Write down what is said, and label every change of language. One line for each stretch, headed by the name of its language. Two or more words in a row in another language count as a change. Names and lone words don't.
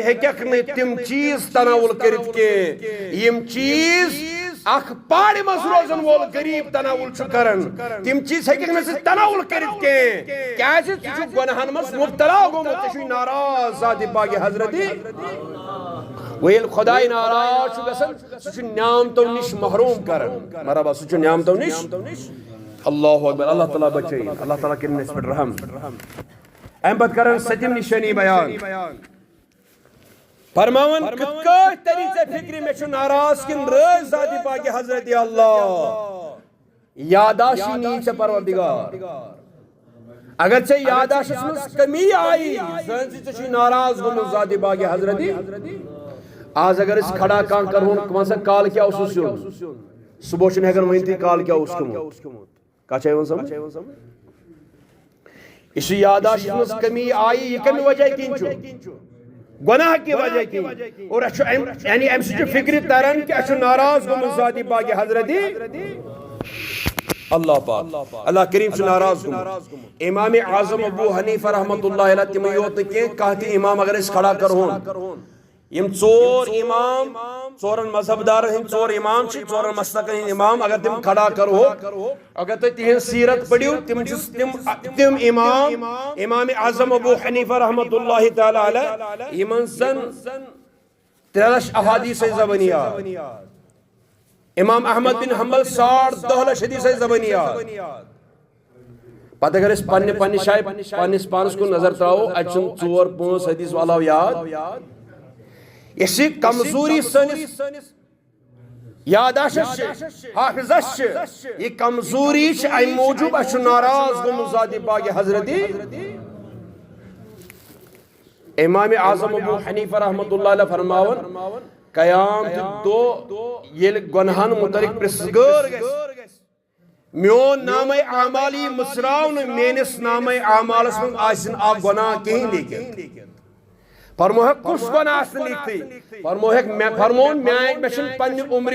Kashmiri: ہیٚککھ نہٕ تِم چیٖز تناول کٔرِتھ کینٛہہ یِم چیٖز اکھ پہاڑِ منٛز روزن وول غریب تناول چھُ کران تِم چیٖز ہیٚککھ نہٕ ژٕ تناول کٔرِتھ کینٛہہ کیازِ ژٕ چھُکھ گۄناہن منٛز مبتلا گوٚمُت ژےٚ چھُے ناراض ذاتِ پاکِ حضرتِ وۄنۍ ییٚلہِ خۄداے ناراض چھُ گژھان سُہ چھُ نعمتو نِش محروم کران مرحبا سُہ چھُ نعمتو نِش
Arabic: اللہ اکبر
Kashmiri: اللہ تعالیٰ بچائی اللہ تعالیٰ کرن
Urdu: اس پر رحم
Kashmiri: ایم پتہٕ کرن سٔتِم نِشٲنی بیان فرماون کِتھ کٲٹھۍ تری ژےٚ فکرِ مےٚ چھُ ناراض کِنہٕ رٲضۍ ذاتِ پاکِ حضرتِ اللہ یاداشی نی ژےٚ پروردگار اگر ژےٚ یاداشس منٛز کمی آیی زٲنۍ زِ ژےٚ چھُے ناراض گوٚمُت ذاتِ پاکِ حضرتِ آز اگر أسۍ کھڑا کانٛہہ کرہون ون سا کالہٕ کیٛاہ اوسُس سیُن صبح چھُنہٕ ہٮ۪کان ؤنتھٕے کالہٕ کیٛاہ اوس کھیوٚمُت کتھ چھا یِوان سمجھ یہ چھُ یاداشس منٛز کمی آیی یہ کمہِ وجہ کِنۍ چھُ
Urdu: گناہ کی وجہ کی
Kashmiri: اور یعنی امہ سۭتۍ چھُ فکرِ تران کہ اَسہِ چھُ ناراض گوٚمُت ذاتِ پاکِ حضرتِ اللہ پاک اللہ کریم چھُ ناراض گوٚمُت امام اعظم ابو حنیفہ
Arabic: رحمۃ اللہ علیہ
Kashmiri: تِمے یوت نہٕ کینٛہہ کانٛہہ تہِ امام اگر أسۍ کھڑا کرہون یم 4 امام 4 مذہب دارن ہند 4 امام چھ 4 مسلکن ہند امام اگر تم کھڑا کرو اگر تُہۍ تہنٛز سیرت پڑھو تم امام امام اعظم ابو حنیفہ
Arabic: رحمۃ اللہ تعالی علیہ
Kashmiri: یمن زن 13 احادیث زبانیات امام احمد بن حنبل 10.5 حدیث زبانیات پتہ اگر اس پنہ شایہِ پنس پانس کن نظر تراو اتہ 4-5 حدیث علاوہ یاد یہ کمزوری سنس یاداشت حافظت یہ کمزوری ام موجوب اس ناراض گوٚمُت ذاتِ پاکِ حضرتِ امام اعظم ابو حنیفہ
Arabic: رحمۃ اللہ علیہ
Kashmiri: فرماون قیامت دۄہ ییٚلہِ گۄنہن متعلق پرژھٕ غٲر گژھِ میون نامہ اعمالی مصراو نہٕ میٲنِس نامہ اعمالس منٛز آسہِ نہٕ اکھ گۄناہ کِہیٖنۍ لیکن فرموہک کس گناہ آسن لیکھتی فرموہک فرمون میں چھن پننہِ عمرِ